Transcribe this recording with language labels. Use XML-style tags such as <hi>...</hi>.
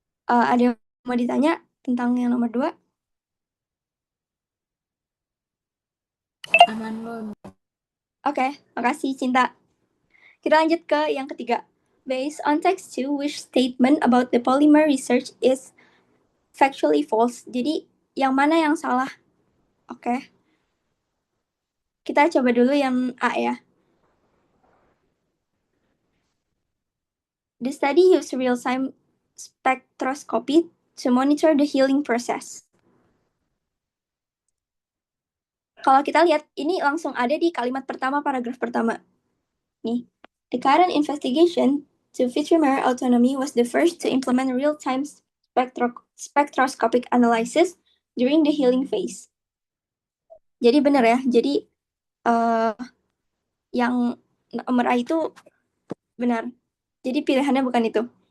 <id>Ada yang mau ditanya tentang yang nomor 2? Aman Lun. Oke, makasih Cinta. Kita lanjut ke yang ketiga.</id> <en>Based on text 2, which statement about the polymer research is factually false?</en> <id>Jadi yang mana yang salah? Oke. Kita coba dulu yang A ya.</id> <en>The study used real-time spectroscopy to monitor the healing process.</en> <id>Kalau kita lihat, ini langsung ada di kalimat pertama, paragraf pertama.</id> <en>Nih, the current investigation to Vitrimer autonomy was the first to implement real-time spectroscopic analysis during the healing phase.</en> <id>Jadi benar ya, jadi yang nomor A itu benar. Jadi pilihannya bukan itu.</id>